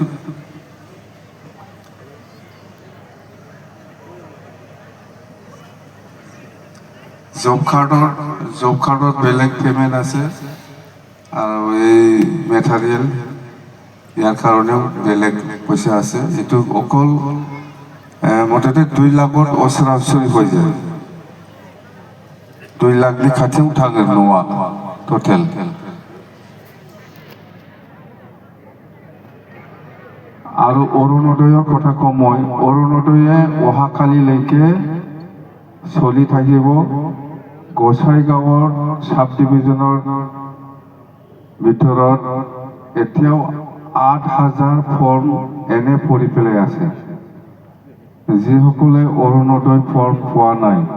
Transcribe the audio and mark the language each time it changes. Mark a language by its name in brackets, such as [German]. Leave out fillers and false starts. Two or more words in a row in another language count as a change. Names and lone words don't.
[Assamese] জব কাৰ্ডত বেলেগ পেমেণ্ট আছে আৰু এই মেটেৰিয়েল ইয়াৰ কাৰণেও বেলেগ পইচা আছে এইটো অকল মুঠতে 2 লাখত ওচৰা ওচৰি হৈ যায় [Bodo] 2 লাখनि खाथियाव थाङो न'आ टटेल আৰু [Assamese] অৰুণোদয়ৰ কথা কম মই অৰুণোদয়ে অহাকালিলৈকে চলি থাকিব গোসাইগাঁৱৰ সাব ডিভিজনৰ ভিতৰত এতিয়াও 8,000 ফৰ্ম এনে পৰি পেলাই আছে যিসকলে অৰুণোদয় ফৰ্ম পোৱা নাই